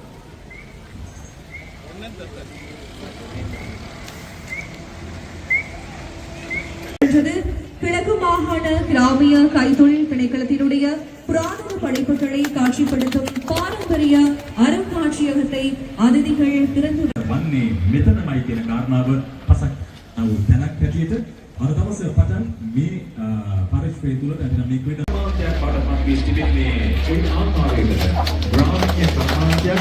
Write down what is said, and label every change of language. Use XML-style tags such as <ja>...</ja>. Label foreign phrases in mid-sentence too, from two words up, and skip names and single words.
<ta>கிழக்கு மாகாண கிராமிய கைத்தொழில் திணைக்களத்தினுடைய புராதன படைப்புகளை காட்சிப்படுத்தும் பாரம்பரிய அருங்காட்சியகத்தை அதிதிகள் திறந்து</ta> <si>වන්නේ මෙතනමයි කියන කාරණාව පසක් වූ තැනක් හැටියට අර දවස පටන් මේ පරිශ්‍රය තුළ දැන් මේ ක්‍රීඩා මාධ්‍යයක් පාඩමක් වී සිටින්නේ කොයි ආකාරයකද ග්‍රාමීය සමාජයක්</si>